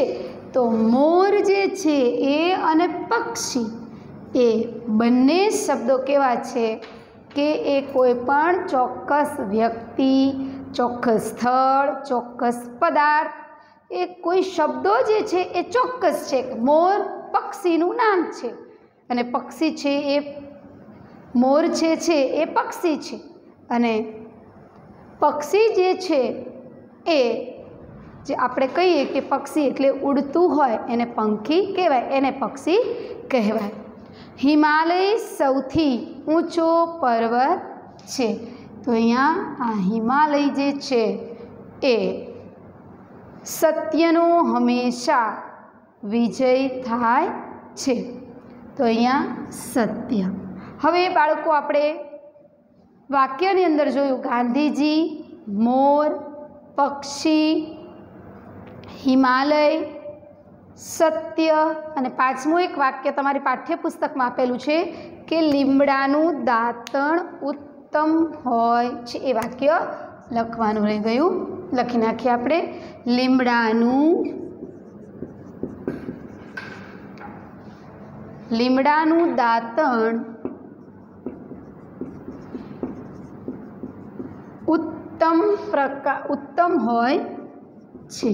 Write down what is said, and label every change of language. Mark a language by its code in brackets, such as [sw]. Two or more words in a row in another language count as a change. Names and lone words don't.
[gu] તો મોર જે છે એ અને પક્ષી એ બંને શબ્દો કેવા છે કે એ કોઈપણ ચોક્કસ વ્યક્તિ, ચોક્કસ સ્થળ, ચોક્કસ પદાર્થ, એ કોઈ શબ્દો જે છે એ ચોક્કસ છે। મોર પક્ષીનું નામ છે અને પક્ષી છે એ મોર છે એ પક્ષી છે અને પક્ષી જે છે એ જે આપણે કહીએ કે પક્ષી એટલે ઊડતું હોય એને પંખી કહેવાય, એને પક્ષી કહેવાય। હિમાલય સૌથી ઊંચો પર્વત છે। તો અહીંયા આ હિમાલય જે છે એ સત્યનો હંમેશા વિજય થાય છે। તો અહીંયા સત્ય। હવે બાળકો આપણે વાક્યની અંદર જોયું ગાંધીજી, મોર, પક્ષી, હિમાલય, સત્ય। અને પાંચમું એક વાક્ય તમારી પાઠ્યપુસ્તકમાં આપેલું છે કે લીમડાનું દાંતણ ઉત્તમ હોય છે। એ વાક્ય લખવાનું રહી ગયું, લખી નાખીએ આપણે। લીમડાનું દાંતણ ઉત્તમ હોય છે।